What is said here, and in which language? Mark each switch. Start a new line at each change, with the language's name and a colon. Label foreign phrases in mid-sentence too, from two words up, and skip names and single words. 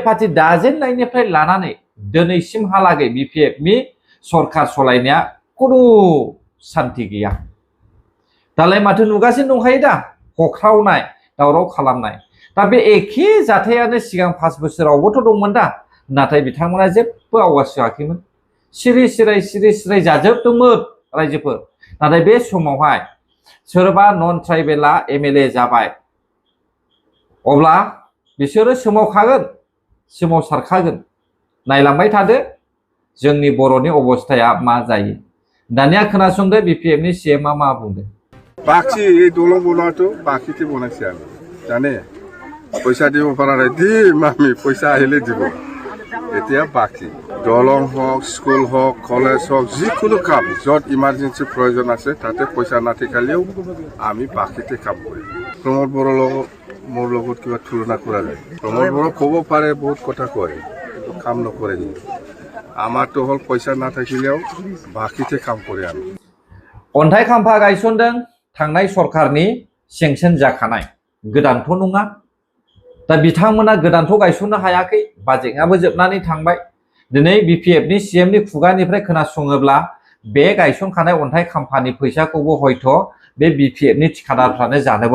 Bodo: पार्टी दाजेननायनिफ्राय लानानै दिनैसिमहालागै बिपिएफनि सरकार सलायनाया खुनु सान्ति गैया दालाय माथो नुगासिनो दंखायो दा हख्रावनाय दावराव खालामनाय दा बे एखे जाथायानो सिगां 5 बोसोरावबोथ' दंमोन दा नाथाय बिथांमोना जेबो आवगाज होआखैमोन सिरि सिराय जाजोबदोंमोन रायजोफोर नाथाय बे समावहाय सोरबा
English: non tribalआ
Bodo: एमएलए जाबाय अब्ला बिसोरो सोमावसारखागोन नायलांबाय थादो जोंनि बर'नि अबस्थाया मा जायो दानिया खोनासंदो बिपिएफनि सीएमआ मा बुंदों
Assamese: বাকি এই দলং বনোৱাটো বাকিতে বনাইছে আমি জানে পইচা দিব পৰা নাই দিম আমি পইচা আহিলে দিব এতিয়া বাকি দলং হওক স্কুল হওক কলেজ হওক যিকোনো কাম য'ত ইমাৰ্জেঞ্চি প্ৰয়োজন আছে তাতে পইচা নাথাকিলেও আমি বাকিতে কাম কৰিম প্ৰমোদ বড়োৰ লগত মোৰ লগত কিবা তুলনা কৰা যায় প্ৰমোদ বড়ো ক'ব পাৰে বহুত কথা কয় কিন্তু কাম নকৰে আমাৰতো হ'ল পইচা নাথাকিলেও বাকিতে কাম কৰে আমি
Bodo: अन्थाइ खाम्फा गायसनदों थांनाय सरकारनि सेंसन जाखानाय गोदानथ' नङा दा बिथांमोना गोदानथ' गायसननो हायाखै बाजेटआबो जोबनानै थांबाय दिनै बिपिएफनि सीएमनि खुगानिफ्राय खोनासङोब्ला बे गायसनखानाय अन्थाइ खाम्फानि फैसाखौबो हयथ' बे बिपिएफनि ठिकादारफ्रानो जानोबो